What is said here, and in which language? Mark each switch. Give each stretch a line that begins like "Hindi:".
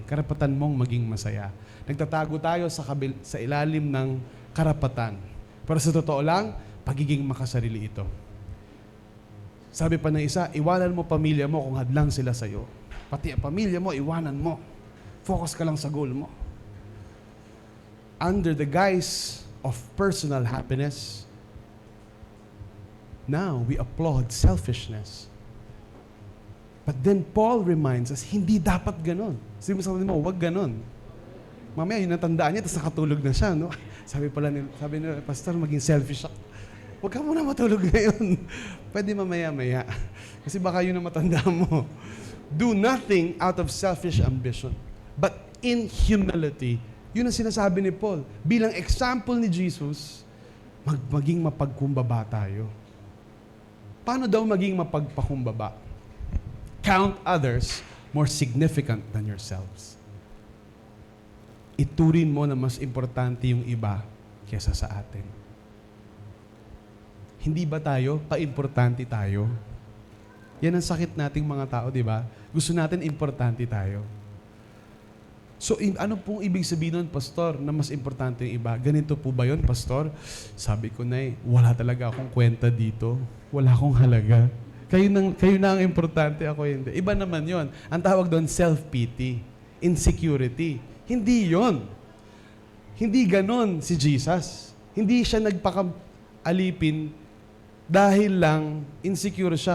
Filipino: Karapatan mong maging masaya. Nagtatago tayo sa ilalim ng karapatan. Pero sa totoo lang, pagiging makasarili ito. Sabi pa ng isa, iwanan mo pamilya mo kung hadlang sila sa'yo. Pati ang pamilya mo, iwanan mo. Focus ka lang sa goal mo.
English: Under the guise of personal happiness, now we applaud selfishness. But then Paul reminds us,
Filipino: hindi dapat ganon. Sabi mo, wag ganon. Mamaya, yun natandaan niya, tapos nakatulog na siya, no? Sabi ni Pastor, maging selfish ako. Huwag ka muna matulog ngayon. Pwede mamaya-maya. Kasi baka yun ang matanda mo.
English: Do nothing out of selfish ambition, but in humility.
Filipino: Yun ang sinasabi ni Paul. Bilang example ni Jesus, maging mapagkumbaba tayo. Paano daw maging mapagpakumbaba?
English: Count others more significant than yourselves.
Filipino: Iturin mo na mas importante yung iba kesa sa atin. Hindi ba tayo, pa-importante tayo? Yan ang sakit nating mga tao, di ba? Gusto natin importante tayo. So, ano pong ibig sabihin nun, Pastor, na mas importante yung iba? Ganito po ba yun, Pastor? Sabi ko na wala talaga akong kwenta dito. Wala akong halaga. Kayo na ang importante, ako hindi. Iba naman yon. Ang tawag doon, self-pity, insecurity. Hindi yon. Hindi ganon si Jesus. Hindi siya nagpaka-alipin dahil lang insecure siya.